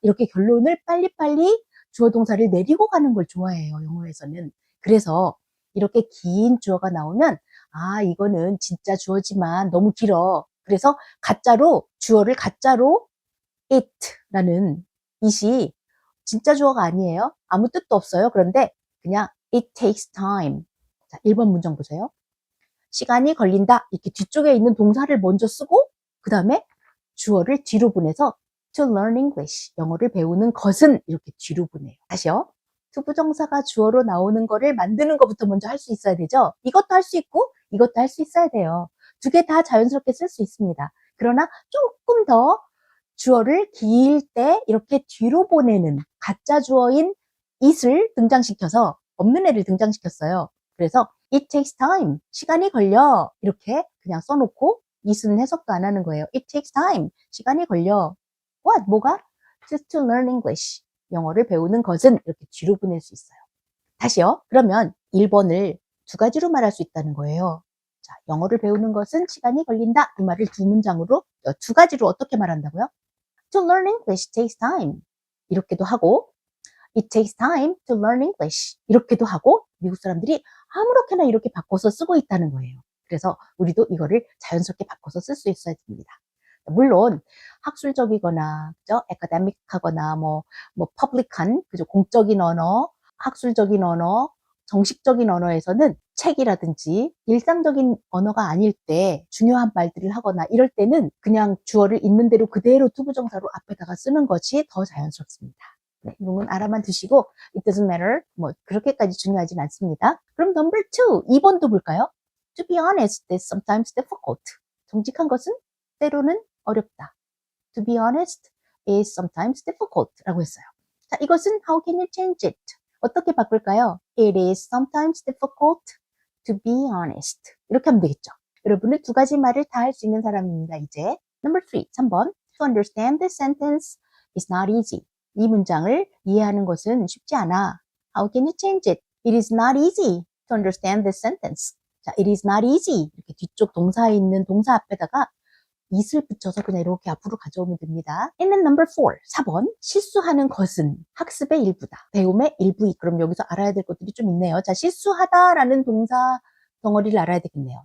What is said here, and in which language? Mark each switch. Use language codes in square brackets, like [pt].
[ko] 이렇게 결론을 빨리빨리 주어 동사를 내리고 가는 걸 좋아해요, 영어에서는. 그래서 이렇게 긴 주어가 나오면 이거는 진짜 주어지만 너무 길어. 그래서 가짜로 주어를 가짜로 it라는 it이 진짜 주어가 아니에요. 아무 뜻도 없어요. 그런데 그냥 [en] it takes time. [ko] 자, 1번 문장 보세요. 시간이 걸린다. 이렇게 뒤쪽에 있는 동사를 먼저 쓰고 그 다음에 주어를 뒤로 보내서 [en] to learn English. [ko] 영어를 배우는 것은 이렇게 뒤로 보내요. 다시요. 투부정사가 주어로 나오는 거를 만드는 것부터 먼저 할 수 있어야 되죠. 이것도 할 수 있고 이것도 할 수 있어야 돼요. 두 개 다 자연스럽게 쓸 수 있습니다. 그러나 조금 더 주어를 길 때 이렇게 뒤로 보내는 가짜 주어인 it을 등장시켜서 없는 애를 등장시켰어요. 그래서 [en] it takes time. [ko] 시간이 걸려. 이렇게 그냥 써놓고 it은 해석도 안 하는 거예요. [en] It takes time. [ko] 시간이 걸려. [en] What? [ko] 뭐가? [en] Just to learn English. [ko] 영어를 배우는 것은 이렇게 뒤로 보낼 수 있어요. 다시요. 그러면 1번을 두 가지로 말할 수 있다는 거예요. 자, 영어를 배우는 것은 시간이 걸린다. 이 말을 두 문장으로, 두 가지로 어떻게 말한다고요? [en] To learn English takes time. [ko] 이렇게도 하고, [en] It takes time to learn English. [ko] 이렇게도 하고, 미국 사람들이 아무렇게나 이렇게 바꿔서 쓰고 있다는 거예요. 그래서 우리도 이거를 자연스럽게 바꿔서 쓸 수 있어야 됩니다. 물론 학술적이거나 그죠? 에카데믹하거나 뭐 퍼블릭한 그죠? 공적인 언어, 학술적인 언어, 정식적인 언어에서는 책이라든지 일상적인 언어가 아닐 때 중요한 말들을 하거나 이럴 때는 그냥 주어를 있는 대로 그대로 투부정사로 앞에다가 쓰는 것이 더 자연스럽습니다. 네, 이 부분 알아만 두시고 [en] it doesn't matter [ko] 뭐 그렇게까지 중요하진 않습니다. 그럼 number 2, 2번도 볼까요? [en] To be honest, it's sometimes difficult. [ko] 정직한 것은 때로는 어렵다. [en] To be honest is sometimes difficult [ko] 라고 했어요. 자, 이것은 [en] how can you change it? [ko] 어떻게 바꿀까요? [en] It is sometimes difficult to be honest. [ko] 이렇게 하면 되겠죠. 여러분은 두 가지 말을 다 할 수 있는 사람입니다. 이제 number 3, 3번. [en] To understand this sentence is not easy. [ko] 이 문장을 이해하는 것은 쉽지 않아. [en] How can you change it? It is not easy to understand this sentence. 자, it is not easy. [ko] 이렇게 뒤쪽 동사에 있는 동사 앞에다가 it을 붙여서 그냥 이렇게 앞으로 가져오면 됩니다. [en] And then number 4, 4번. [ko] 실수하는 것은 학습의 일부다. 배움의 일부이. 그럼 여기서 알아야 될 것들이 좀 있네요. 자, 실수하다라는 동사 덩어리를 알아야 되겠네요.